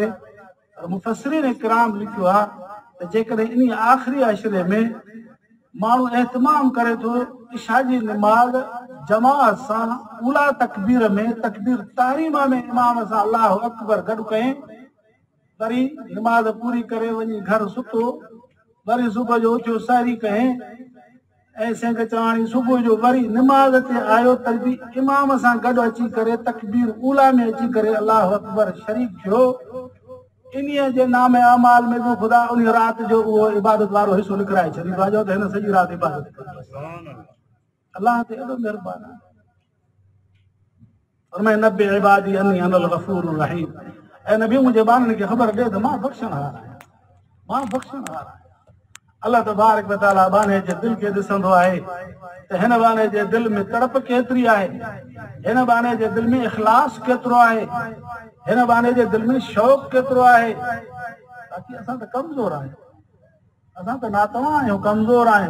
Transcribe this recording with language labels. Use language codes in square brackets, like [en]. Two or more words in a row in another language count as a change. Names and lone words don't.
[sd] मुफ़स्सिरीन किराम लिखियो आहे त जेकॾहिं इन आख़िरी अशरे में माण्हू एहतमाम करे थो इशा जी निमाज़ जमात सां उला तकबीर में, तकबीर तहरीमा में इमाम सां [ar] الله أكبر [sd] गॾु कयईं, वरी निमाज़ पूरी करे वञी घर सुतो, वरी सुबुह जो उथियो सहरी कयईं, ऐं सिंग चवाणी सुबुह जो वरी निमाज़ ते आयो त बि इमाम सां गॾु अची करे तकबीर उला में अची करे [ar] الله أكبر [sd] शरीक थियो। इन्हीअ जे नाम अमाल में बि ख़ुदा उन राति जो उहो इबादत वारो हिसो लिखाए छॾींदो आहे, जो त हिन सॼी राति इबादत कई। अलाह ते एॾो महिरबानी आहे। [ar] फरमाए نبئ عبادي أني أنا الغفور الرحيم. [sd] ऐं नबी मुंहिंजे ॿारनि खे ख़बर ॾे त मां बख़्शणहार आहियां, मां बख़्शणहार आहियां। [ar] الله تبارك وتعالى [sd] बाने जे दिलि खे ॾिसंदो आहे त हिन बाने जे दिलि में तड़प केतिरी आहे, हिन बाने जे दिलि में इख़लास केतिरो आहे, हिन बाने जे दिलि में शौक़ु केतिरो आहे। बाक़ी असां त कमज़ोर आहियूं, असां त नातवां आहियूं, कमज़ोर आहियूं।